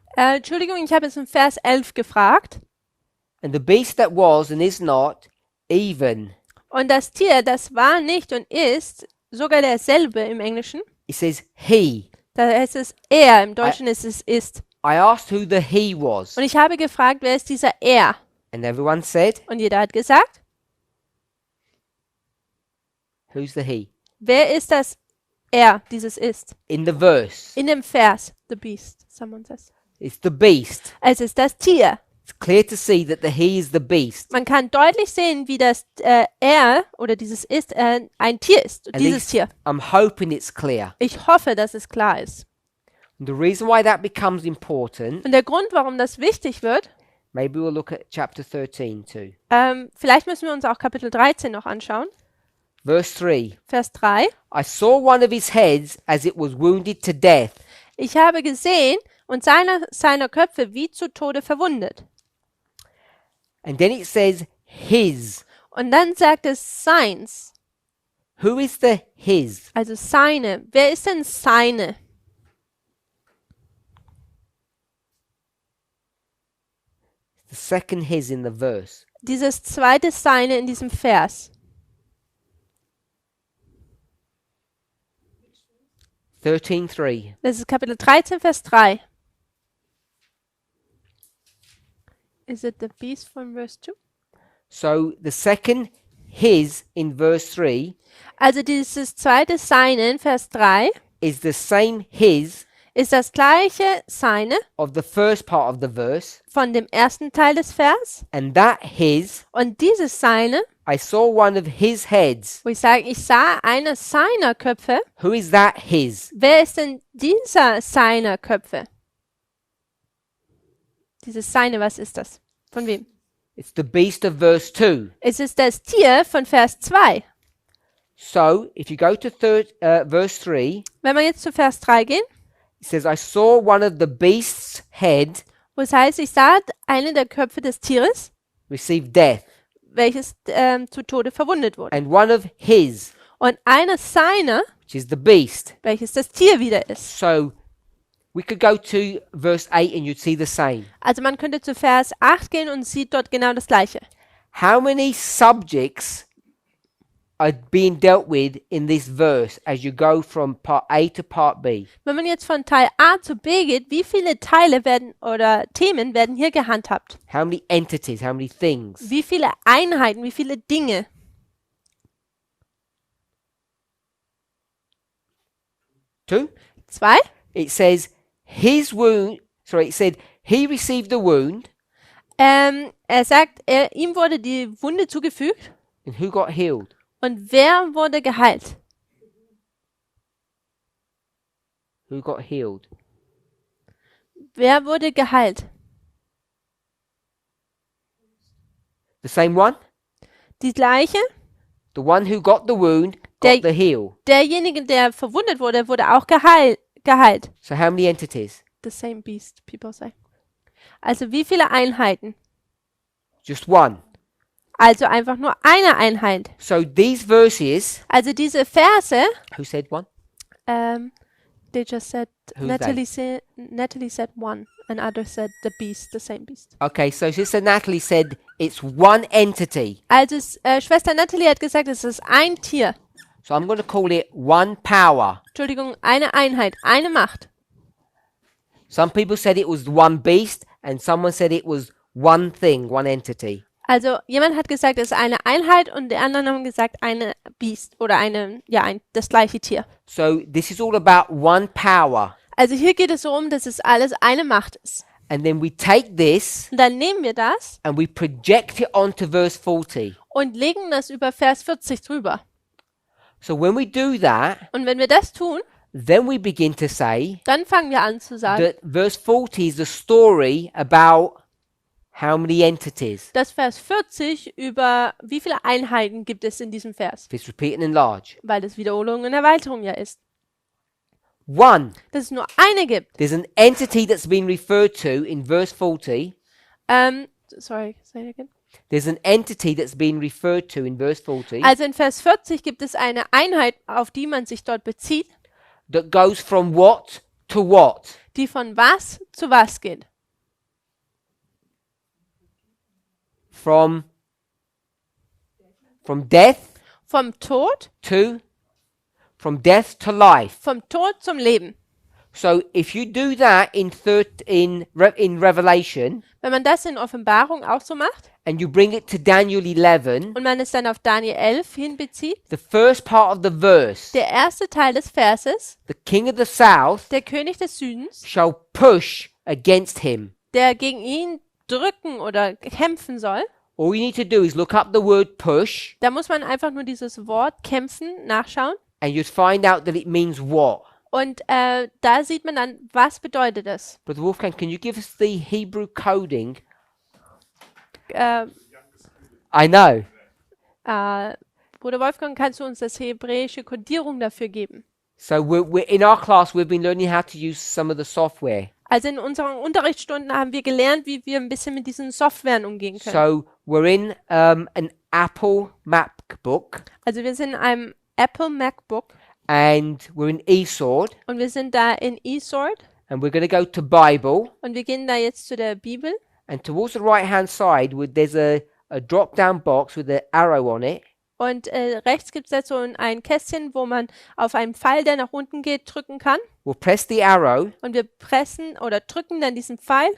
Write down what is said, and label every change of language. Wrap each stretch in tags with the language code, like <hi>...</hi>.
<de>Entschuldigung, ich habe es in Vers 11 gefragt.</de> <en>And the beast that was and is not, even.</en> <de>Und das Tier, das war nicht und ist sogar derselbe im Englischen.</de> <en>It says he.</en> <de>Da heißt es er, im Deutschen ist es ist.</de> <en>I asked who the he was.</en> <de>Und ich habe gefragt, wer ist dieser er?</de> <en>And everyone said,</en> <de>Und jeder hat gesagt,</de> <en>who's the he?</en> <de>wer ist das er, dieses ist?</de> <en>In the verse,</en> <de>In dem Vers,</de> <en>the beast, someone says. it's the beast.</en> <de>Es ist das Tier.</de> <en>It's clear to see that the he is the beast.</en> <de>Man kann deutlich sehen, wie das er oder dieses ist ein Tier ist.</de> <en>At</en> <de>Dieses</de> <en>least</en> <de>Tier.</de> <en>I'm hoping it's clear.</en> <de>Ich hoffe, dass es klar ist.</de> <en>And the reason why that becomes important,</en> <de>Und der Grund, warum das wichtig wird,</de> <en>maybe we'll look at chapter 13 too.</en> <de>vielleicht müssen wir uns auch Kapitel 13 noch anschauen.</de> <en>Verse 3.</en> <de>Vers 3.</de> <en>I saw one of his heads as it was wounded to death,</en> <de>Ich habe gesehen und seiner Köpfe wie zu Tode verwundet.</de> <en>and then it says his.</en> <de>Und dann sagt es seins.</de> <en>Who is the his?</en> <de>Also seine. Wer ist denn seine?</de> <en>The second his in the verse.</en> <de>Dieses zweite seine in diesem Vers.</de> <en>13:3.</en> <de>Das ist Kapitel 13, Vers 3.</de> <en>Is it the beast from verse 2? So the second his in verse 3</en> <de>Also dieses zweite seine in Vers 3</de> <en>is the same his</en> <de>ist das gleiche seine</de> <en>of the first part of the verse,</en> <de>von dem ersten Teil des Vers.</de> <en>and that his,</en> <de>Und dieses seine,</de> <en>I saw one of his heads.</en> <de>wo ich sage, ich sah einer seiner Köpfe.</de> <en>Who is that his?</en> <de>Wer ist denn dieser seiner Köpfe? Dieses seine, was ist das? Von wem?</de> <en>It's the beast of verse 2.</en> <de>Es ist das Tier von Vers 2.</de> <en>So if you go to verse 3,</en> <de>Wenn wir jetzt zu Vers 3 gehen,</de> <en>it says, I saw one of the beast's head</en> <de>wo es heißt, ich sah einen der Köpfe des Tieres,</de> <en>receive death,</en> <de>welches zu Tode verwundet wurde.</de> <en>and one of his,</en> <de>Und einer seiner,</de> <en>which is the beast.</en> <de>welches das Tier wieder ist.</de> <en>So we could go to verse 8 and you'd see the same.</en> <de>Also man könnte zu Vers 8 gehen und sieht dort genau das Gleiche.</de> <en>How many subjects are being dealt with in this verse as you go from part A to part B?</en> <de>Wenn man jetzt von Teil A zu B geht, wie viele Teile werden oder Themen werden hier gehandhabt?</de> <en>How many entities, how many things?</en> <de>Wie viele Einheiten, wie viele Dinge?</de> <en>2.</en> <de>2.</de> <en>It says his wound, it said he received the wound,</en> <de>Er sagt, ihm wurde die Wunde zugefügt.</de> <en>and who got healed?</en> <de>Und wer wurde geheilt?</de> <en>Who got healed?</en> <de>Wer wurde geheilt?</de> <en>The same one?</en> <de>Die gleiche?</de> <en>The one who got the wound</en> <de>Der-</de> <en>got the heal.</en> <de>Derjenige, der verwundet wurde, wurde auch geheilt.</de> <en>So how many entities? The same beast, people say.</en> <de>Also wie viele Einheiten?</de> <en>Just one.</en> <de>Also einfach nur eine Einheit.</de> <en>So these verses,</en> <de>Also diese Verse,</de> <en>who said one? they just said, Who's Natalie said one, and others said the beast, the same beast. Okay, so Sister Natalie said it's one entity.</en> <de>Also Schwester Natalie hat gesagt, es ist ein Tier.</de> <en>So I'm going to call it one power.</en> <de>Entschuldigung, eine Einheit, eine Macht.</de> <en>Some people said it was one beast, and someone said it was one thing, one entity.</en> <de>Also jemand hat gesagt, es ist eine Einheit und die anderen haben gesagt, eine Beast oder das gleiche Tier.</de> <en>So this is all about one power.</en> <de>Also hier geht es so um, dass es alles eine Macht ist.</de> <en>And then we take this</en> <de>Und dann nehmen wir das</de> <en>and we project it onto verse 40.</en> <de>und legen das über Vers 40 drüber.</de> <en>So when we do that,</en> <de>Und wenn wir das tun,</de> <en>then we begin to say</en> <de>dann fangen wir an zu sagen,</de> <en>that verse 40 is a story about how many entities.</en> <de>dass Vers 40 über wie viele Einheiten gibt es in diesem Vers,</de> <en>If it's repeat and enlarge.</en> <de>weil es Wiederholung und Erweiterung ja ist.</de> <en>One,</en> <de>Dass es nur eine gibt.</de> <en>there's an entity that's been referred to in verse 40. Sorry, say it again. There's an entity that's been referred to in verse 40</en> <de>Also in Vers 40 gibt es eine Einheit, auf die man sich dort bezieht,</de> <en>that goes from what to what?</en> <de>die von was zu was geht.</de> <en>From death</en> <de>Vom Tod,</de> <en>from death to life.</en> <de>vom Tod zum Leben.</de> <en>So if you do that in Revelation</en> <de>Wenn man das in Offenbarung auch so macht</de> <en>and you bring it to Daniel 11,</en> <de>und man es dann auf Daniel 11 hinbezieht,</de> <en>the first part of the verse,</en> <de>der erste Teil des Verses,</de> <en>the king of the south</en> <de>der König des Südens,</de> <en>shall push against him.</en> <de>der gegen ihn drücken oder kämpfen soll,</de> <en>All you need to do is look up the word push</en> <de>da muss man einfach nur dieses Wort kämpfen nachschauen</de> <en>and you'd find out that it means what.</en> <de>und da sieht man dann, was bedeutet es.</de> <en>Brother Wolfgang, can you give us the Hebrew coding? I know.</en> <de>Bruder Wolfgang, kannst du uns das hebräische Kodierung dafür geben?</de> <en>So we're in our class we've been learning how to use some of the software.</en> <de>Also in unseren Unterrichtsstunden haben wir gelernt, wie wir ein bisschen mit diesen Softwaren umgehen können.</de> <en>So we're in an Apple MacBook</en> <de>Also wir sind in einem Apple MacBook</de> <en>and we're in eSword,</en> <de>und wir sind da in eSword</de> <en>and we're going to go to Bible,</en> <de>und wir gehen da jetzt zu der Bibel</de> <en>and towards the right-hand side, there's a drop-down box with an arrow on it,</en> <de>und rechts gibt es da so ein Kästchen, wo man auf einen Pfeil, der nach unten geht, drücken kann.</de> <en>we'll press the arrow,</en> <de>Und wir pressen oder drücken dann diesen Pfeil.</de>